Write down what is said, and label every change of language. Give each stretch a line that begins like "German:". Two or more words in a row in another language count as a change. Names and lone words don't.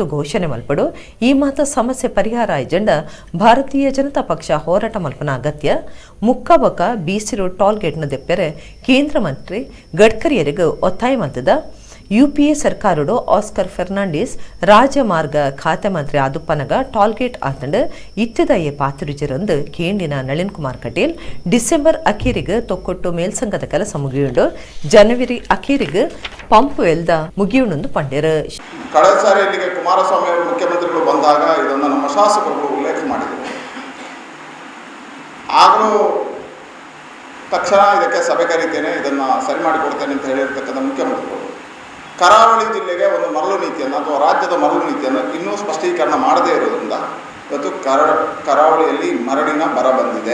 Tulu: ಘೋಷಣೆ ಮಲ್ಪಡು ಈ ಮಾತ ಸಮಸ್ಯೆ ಪರಿಹಾರ ಆಯ್ಜಂಡ ಭಾರತೀಯ ಜನತಾ ಪಕ್ಷ ಹೋರಾಟ ಮಲ್ಪನ ಅಗತ್ಯ ಮುಕ್ಕಬಕ ಬೀಸಿರು ಟೋಲ್ ಗೇಟ್ನ ದೆಪ್ಪೆರೆ ಕೇಂದ್ರ ಮಂತ್ರಿ ಗಡ್ಕರಿಯರಿಗೆ ಒತ್ತಾಯ ಮಂತದ ಯುಪಿಎ ಸರ್ಕಾರಡು ಆಸ್ಕರ್ ಫೆರ್ನಾಂಡಿಸ್ ರಾಜಮಾರ್ಗ ಖಾತೆ ಮಂತ್ರಿ ಆದುಪ್ಪನಗ ಟೋಲ್ಗೇಟ್ ಆತಂಡ್ ಇತ್ತಿದಯೇ ಪಾತಿರುಜಿರಂದು ಕೇಂಡಿನ ನಳಿನ್ ಕುಮಾರ್ ಕಟೀಲ್ ಡಿಸೆಂಬರ್ ಅಖೀರಿಗೆ ತೊಕ್ಕೊಟ್ಟು ಮೇಲ್ಸಂಗದ ಕೆಲಸ ಮುಗಿಯುಂಡು ಜನವರಿ ಅಖೀರಿಗೆ ಪಂಪ್ ಎಲ್ದ ಮುಗಿಯುಂಡು ಪಂಡೇರು
Kannada: ಕಳೆದ ಸಾರಿ ಇಲ್ಲಿಗೆ ಕುಮಾರಸ್ವಾಮಿ ಅವರು ಮುಖ್ಯಮಂತ್ರಿಗಳು ಬಂದಾಗ ಇದನ್ನು ನಮ್ಮ ಶಾಸಕರು ಉಲ್ಲೇಖ ಮಾಡಿದರು. ಆಗಲೂ ತಕ್ಷಣ ಇದಕ್ಕೆ ಸಭೆ ಕರೀತೇನೆ, ಇದನ್ನು ಸರಿ ಮಾಡಿಕೊಡ್ತೇನೆ ಅಂತ ಹೇಳಿರ್ತಕ್ಕಂಥ ಮುಖ್ಯಮಂತ್ರಿಗಳು ಕರಾವಳಿ ಜಿಲ್ಲೆಗೆ ಒಂದು ಮರಳು ನೀತಿಯನ್ನು ಅಥವಾ ರಾಜ್ಯದ ಮರಳು ನೀತಿಯನ್ನು ಇನ್ನೂ ಸ್ಪಷ್ಟೀಕರಣ ಮಾಡದೇ ಇರೋದ್ರಿಂದ ಇವತ್ತು ಕರಾವಳಿಯಲ್ಲಿ ಮರಳಿನ ಬರ ಬಂದಿದೆ.